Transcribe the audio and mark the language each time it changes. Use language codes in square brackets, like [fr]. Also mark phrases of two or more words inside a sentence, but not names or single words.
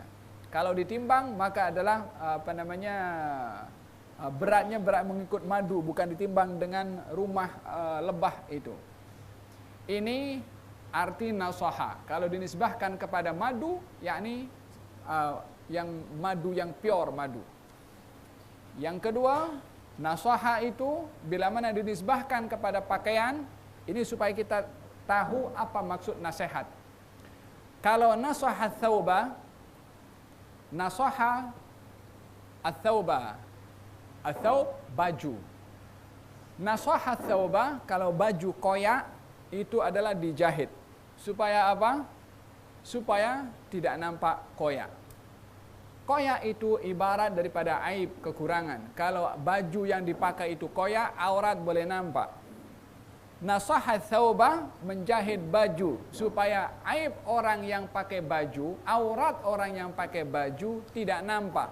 [ms] Kalau ditimbang maka adalah beratnya berat mengikut madu, bukan ditimbang dengan rumah lebah itu. Ini arti nasaha. Kalau dinisbahkan kepada madu, yakni yang madu yang pure madu. Yang kedua, nasaha itu bila mana dinisbahkan kepada pakaian, ini supaya kita tahu apa maksud nasihat. Kalau [ar] نصح ثوبا، نصح الثوب، الثوب [ms] baju. [ar] نصح ثوبا, [ms] kalau baju koyak itu adalah dijahit. Supaya apa? Supaya tidak nampak koyak. Koyak itu ibarat daripada aib, kekurangan. Kalau baju yang dipakai itu koyak, aurat boleh nampak. [ar] نصح ثوبا, [ms] menjahit baju supaya aib orang yang pakai baju, aurat orang yang pakai baju tidak nampak.